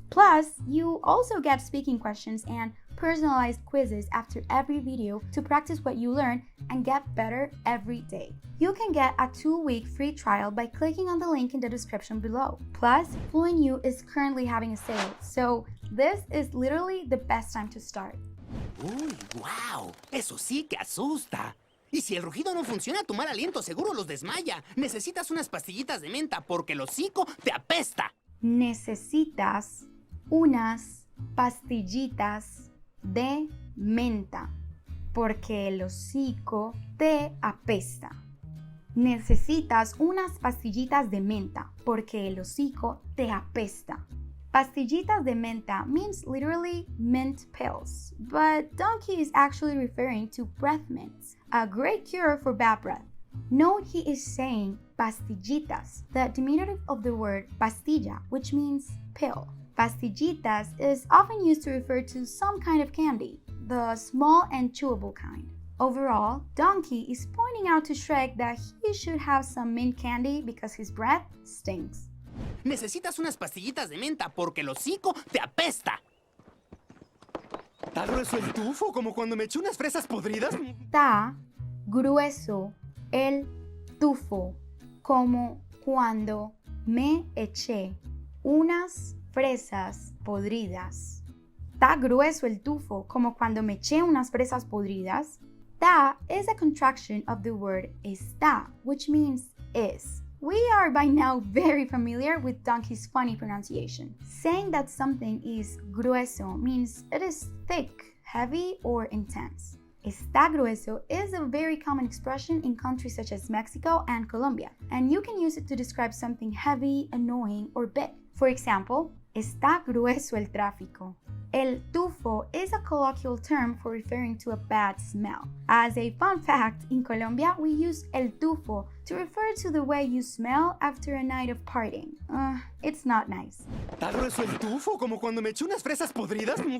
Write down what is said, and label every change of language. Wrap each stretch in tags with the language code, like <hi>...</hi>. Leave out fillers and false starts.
<en>Plus, you also get speaking questions and personalized quizzes after every video to practice what you learn and get better every day. You can get a 2-week free trial by clicking on the link in the description below. Plus, FluentU is currently having a sale, so this is literally the best time to start.</en> <es>¡Uy, wow! Eso sí que asusta. Y si el rugido no funciona, tu mal aliento seguro los desmaya. Necesitas unas pastillitas de menta porque el hocico te apesta. Necesitas unas pastillitas de menta porque el hocico te apesta. Necesitas unas pastillitas de menta porque el hocico te apesta.</es> <en>Pastillitas de menta means literally mint pills, but Donkey is actually referring to breath mints, a great cure for bad breath. Note he is saying pastillitas, the diminutive of the word pastilla, which means pill. Pastillitas is often used to refer to some kind of candy, the small and chewable kind. Overall, Donkey is pointing out to Shrek that he should have some mint candy because his breath stinks.</en> <es>Necesitas unas pastillitas de menta porque el hocico te apesta. ¿Está grueso el tufo como cuando me eché unas fresas podridas? Está grueso el tufo como cuando me eché unas fresas podridas. Está grueso el tufo como cuando me eché unas fresas podridas.</es> <en>Ta is a contraction of the word está, which means is. We are by now very familiar with Donkey's funny pronunciation. Saying that something is grueso means it is thick, heavy, or intense. Está grueso is a very common expression in countries such as Mexico and Colombia, and you can use it to describe something heavy, annoying, or big. For example, está grueso el tráfico. El tufo is a colloquial term for referring to a bad smell. As a fun fact, in Colombia, we use el tufo to refer to the way you smell after a night of partying. It's not nice.</en> <es>¿Está grueso el tufo como cuando me eché unas fresas podridas?</es>